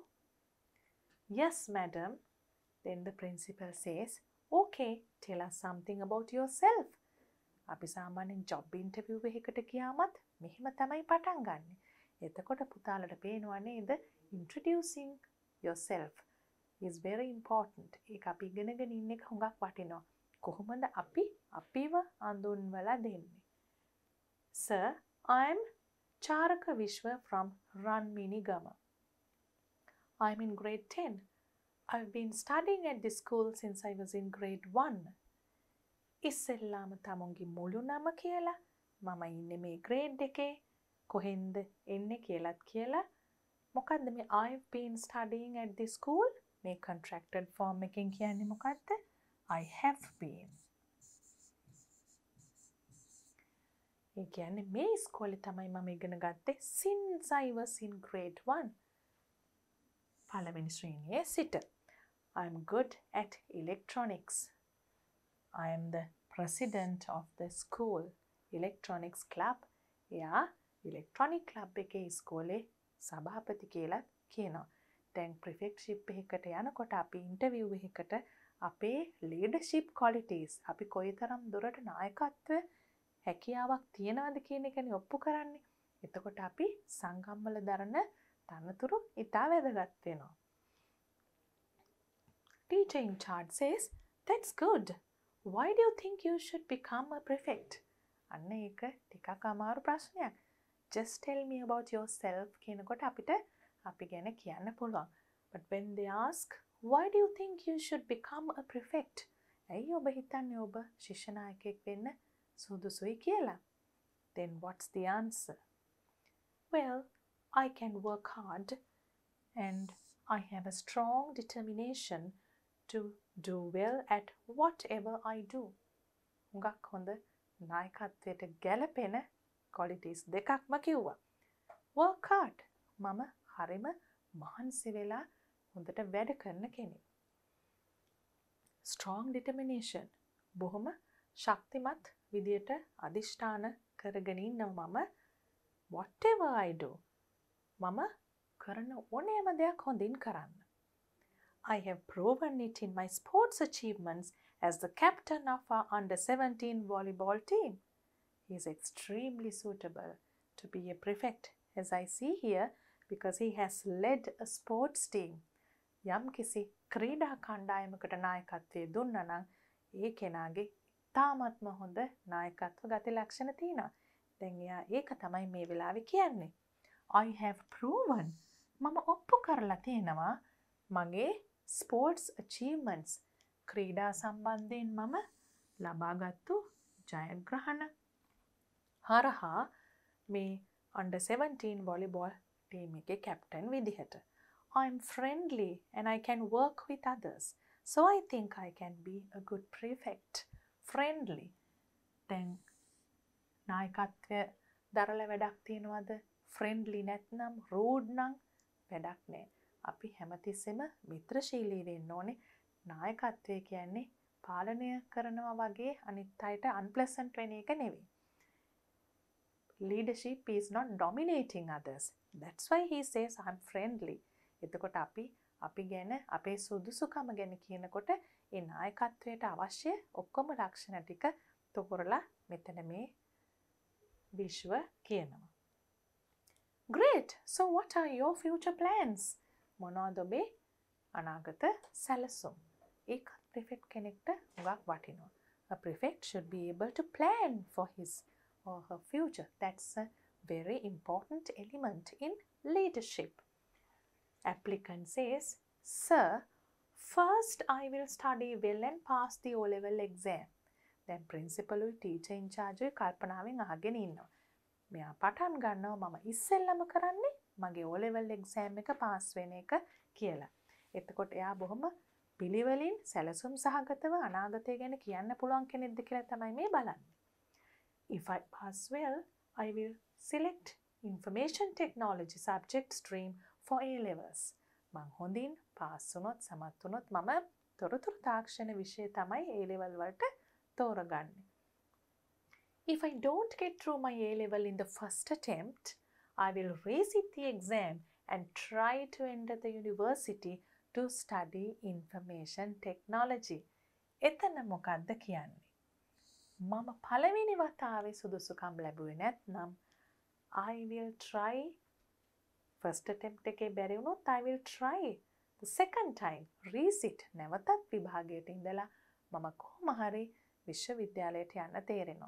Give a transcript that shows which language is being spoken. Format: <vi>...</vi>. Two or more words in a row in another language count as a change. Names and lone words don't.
<en>Yes madam. Then the principal says okay, tell us something about yourself.</en> <si>අපි සාමාන්‍යයෙන්</si> <en>job interview</en> <si>එකකට ගියාමත් මෙහෙම තමයි පටන් ගන්නෙ. එතකොට පුතාලට පේනවා නේද</si> <en>introducing yourself is very important.</en> <si>ඒක අපි ඉගෙනගෙන ඉන්න එක හුඟක් වටිනවා. කොහොමද අපි අපිව අඳුන්වලා දෙන්නේ?</si> <en>Sir, I'm Charaka Vishwa from Ranminigama. I'm in grade 10. I've been studying at this school since I was in grade 1.</en> <si>ඉස්සෙල්ලාම තමුන්ගේ මුළු නම කියලා මම ඉන්නේ මේ grade එකේ කොහෙන්ද එන්නේ කියලාත් කියලා මොකද්ද මේ</si> <en>I've been studying at this school</en> <si>මේ</si> <en>contracted form</en> <si>එකෙන් කියන්නේ මොකද්ද?</si> <en>I have been.</en> <si>ඒ කියන්නේ මේ ඉස්කෝලේ තමයි මම ඉගෙන ගත්තේ</si> <en>since I was in grade 1.</en> <si>පළවෙනි ශ්‍රේණියේ සිට.</si> <en>I'm good at electronics. I am the president of the school electronics club.</en> <si>එයා</si> <en>electronic club</en> <si>එකේ ඉස්කෝලේ සභාපති කියලා කියනවා. දැන් prefectship එකකට යනකොට අපි interview එකකට අපේ</si> <en>leadership qualities</en> <si>අපි කොයිතරම් දුරට නායකත්ව හැකියාවක් තියනවද කියන එකනේ ඔප්පු කරන්නේ. එතකොට අපි සංගම් වල දරන තනතුරු ඉතා වැදගත් වෙනවා.</si> <en>Teacher in charge says, "That's good. Why do you think you should become a prefect?"</en> <si>අන්න ඒක ටිකක් අමාරු ප්‍රශ්නයක්.</si> <en>Just tell me about yourself</en> <si>කියනකොට අපිට අපි ගැන කියන්න පුළුවන්.</si> <en>But when they ask, "Why do you think you should become a prefect?"</en> <si>ඇයි ඔබ හිතන්නේ ඔබ ශිෂ්‍ය නායකයෙක් වෙන්න සුදුසුයි කියලා?</si> <en>Then what's the answer? Well, I can work hard and I have a strong determination to do well at whatever I do.</en> <si>හුඟක් හොඳ නායකත්වයට ගැලපෙන qualities දෙකක්ම කිව්වා.</si> <en>Work hard.</en> <si>මම හරිම මහන්සි වෙලා හොඳට වැඩ කරන කෙනෙක්.</si> <en>strong determination.</en> <si>බොහොම ශක්තිමත් විදියට අදිෂ්ඨාන කරගෙන ඉන්නවා මම</si> <en>whatever I do.</en> <si>මම කරන ඕනෑම දෙයක් හොඳින් කරන්න.</si> <en>I have proven it in my sports achievements as the captain of our under-17 volleyball team. He is extremely suitable to be a prefect, as I see here, because he has led a sports team.</en> <si>යම් කිසි ක්‍රීඩා කණ්ඩායමකට නායකත්වය දුන්නා නම් ඒ කෙනාගේ ඉතාමත්ම හොඳ නායකත්ව ගති ලක්ෂණ තියෙනවා. දැන් එයා ඒක තමයි මේ වෙලාවේ කියන්නේ.</si> <en>I have proven.</en> <si>මම ඔප්පු කරලා තියෙනවා මගේ</si> <en>sports achievements</en> <si>ක්‍රීඩා සම්බන්ධයෙන් මම ලබාගත්තු ජයග්‍රහණ හරහා මේ</si> <en>under 17 volleyball team</en> <si>එකේ captain විදිහට.</si> <en>I'm friendly and I can work with others. So I think I can be a good prefect. Friendly.</en> <si>දැන් නායකත්වය දරලා වැඩක් තියනවද? friendly නැත්නම් rude නම් වැඩක් නෑ. අපි හැමතිස්සෙම මිත්‍රශීලී වෙන්න ඕනේ. නායකත්වය කියන්නේ පාලනය කරනවා වගේ අනිත් අයට unpleasant වෙන එක නෙවෙයි.</si> <en>Leadership is not dominating others. That's why he says I'm friendly.</en> <si>එතකොට අපි ගැන අපේ සුදුසුකම ගැන කියනකොට ඒ නායකත්වයට අවශ්‍ය ඔක්කොම ලක්ෂණ ටික තෝරලා මෙතන මේ විශ්ව කියනවා.</si> <en>Great. So what are your future plans?</en> <si>මොනවද ඔබේ අනාගත සැලසුම්? ඒක prefect කෙනෙක්ට හුඟක් වටිනවා.</si> <en>A prefect should be able to plan for his or her future. That's a very important element in leadership. Applicant says, Sir, first I will study well and pass the O-level exam. Then principal teacher in charge</en> <si>කල්පනාවෙන් අහගෙන ඉන්නවා. මෙයා පටන් ගන්නවා මම ඉස්සෙල්ලම කරන්නේ මගේ</si> <en>O-level exam</en> <si>එක පාස් වෙන එක කියලා. එතකොට එයා බොහොම පිළිවෙලින් සැලසුම් සහගතව අනාගතය ගැන කියන්න පුළුවන් කෙනෙක්ද කියලා තමයි මේ බලන්නේ.</si> <en>If I pass well, I will select information technology subject stream for A-levels.</en> <si>මං හොඳින් පාස් වුණොත් සමත් වුණොත් මම තොරතුරු තාක්ෂණ විෂය තමයි A-level වලට තෝරගන්නේ.</si> <en>If I don't get through my A-level in the first attempt, I will resit the exam and try to enter the university to study information technology.</en> <si>එතන මොකක්ද කියන්නේ? මම පළවෙනි වතාවේ සුදුසුකම් ලැබුවේ නැත්නම්</si> <en>I will try first attempt</en> <si>එකේ බැරි වුණොත්</si> <en>I will try the second time resit</en> <si>නැවතත් විභාගයට ඉඳලා මම කොහොම හරි විශ්වවිද්‍යාලයට යන්න තේරෙනවා.</si>